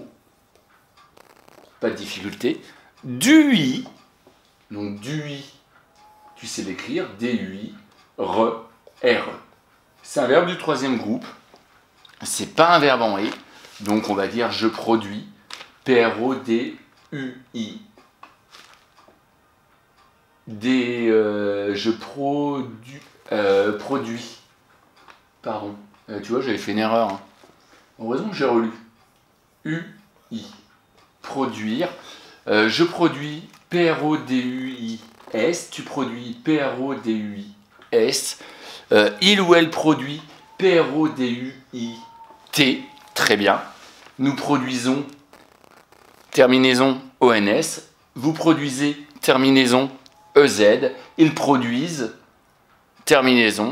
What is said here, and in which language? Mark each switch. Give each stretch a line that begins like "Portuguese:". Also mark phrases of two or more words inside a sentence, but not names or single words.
French: Pas de difficulté. DUI. Donc, DUI, tu sais l'écrire. DUI, RE, RE. C'est un verbe du troisième groupe. C'est pas un verbe en « et ». Donc, on va dire je produis. P-R-O-D-U-I. Je produis. Pardon. Tu vois, j'avais fait une erreur. Hein. Heureusement que j'ai relu. U-I. Produire. Je produis P-R-O-D-U-I-S. Tu produis P-R-O-D-U-I-S. Il ou elle produit P-R-O-D-U-I-T. Très bien. Nous produisons. Terminaison ONS. Vous produisez. Terminaison EZ. Ils produisent. Terminaison.